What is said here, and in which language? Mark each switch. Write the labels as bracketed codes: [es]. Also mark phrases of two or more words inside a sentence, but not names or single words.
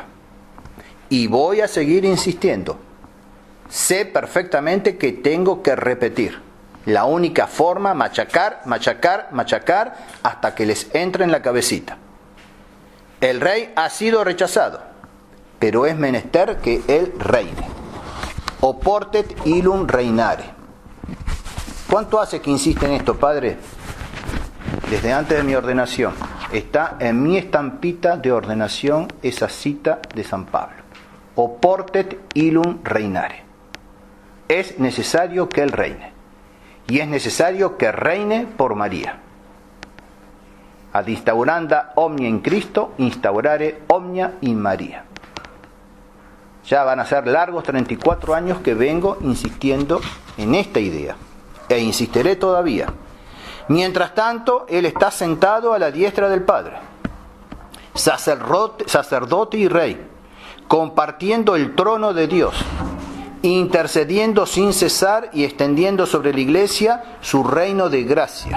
[es] Y voy a seguir insistiendo. Sé perfectamente que tengo que repetir. La única forma, machacar, machacar, machacar, hasta que les entre en la cabecita. El rey ha sido rechazado, pero es menester que él reine. [la] Oportet illum reinare. [es] ¿Cuánto hace que insiste en esto, padre? Desde antes de mi ordenación. Está en mi estampita de ordenación esa cita de San Pablo. [la] Oportet illum reinare. [es] Es necesario que él reine. Y es necesario que reine por María. [la] Ad instauranda omnia in Cristo, instaurare omnia in María. [es] Ya van a ser largos 34 años que vengo insistiendo en esta idea. E insistiré todavía. Mientras tanto, Él está sentado a la diestra del Padre. Sacerdote y Rey, compartiendo el trono de Dios, intercediendo sin cesar y extendiendo sobre la Iglesia su reino de gracia.